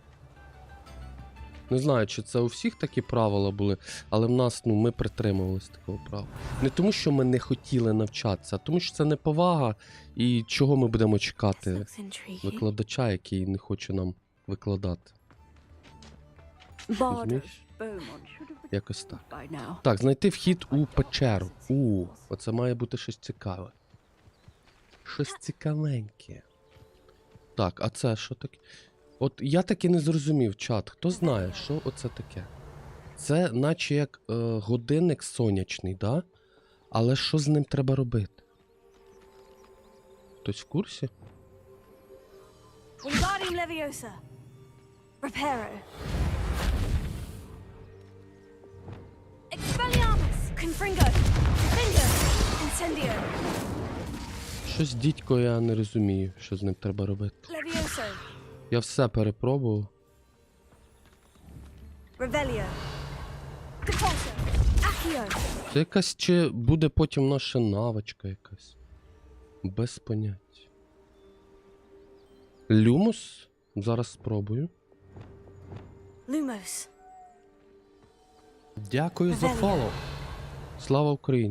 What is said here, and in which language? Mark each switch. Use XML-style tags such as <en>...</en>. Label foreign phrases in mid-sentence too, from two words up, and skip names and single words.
<uk>Не знаю, чи це у всіх такі правила були, але в нас, ми притримувалися такого правила. Не тому, що ми не хотіли навчатися, а тому, що це неповага, і чого ми будемо</uk> <en>This</en> <uk>чекати</uk> <en>looks intriguing.</en> <uk>викладача, який не хоче нам викладати. Розумієш? Якось так.</uk> <en>By now.</en> <uk>Так, знайти вхід у печеру. Оце має бути щось цікаве. Щось цікавеньке. Так, а це що таке? От я таки не зрозумів, чат. Хто знає, що оце таке? Це наче як годинник сонячний, да? Але що з ним треба робити? Хтось в курсі? Wingardium Leviosa. Reparo. Expelliarmus. Confringo. Defendo. Incendio. Щось, дідько, я не розумію, що з ним треба робити. Levioso. Я все перепробував. Revelio. Depulso. Accio. Це якась чи буде потім наша навичка якась? Без понять. Люмус? Зараз спробую. Lumos. Дякую за фоллоу. Слава Україні.</uk>